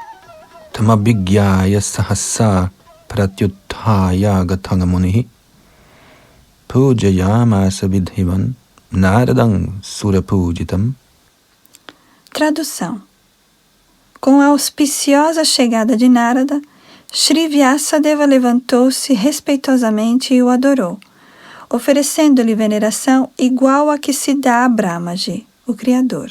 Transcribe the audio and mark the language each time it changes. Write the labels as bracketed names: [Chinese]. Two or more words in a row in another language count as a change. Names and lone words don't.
[Sanskrit] तमभिज्ञाय सहसा प्रत्युत्थाय गतंमुनिः पूजयामास विधिवन् नारदं सुरपूजितम्. [Portuguese] Tradução. Com a auspiciosa chegada de Narada, Shri Vyasadeva levantou-se respeitosamente e o adorou, oferecendo-lhe veneração igual a que se dá a Brahmaji, o Criador.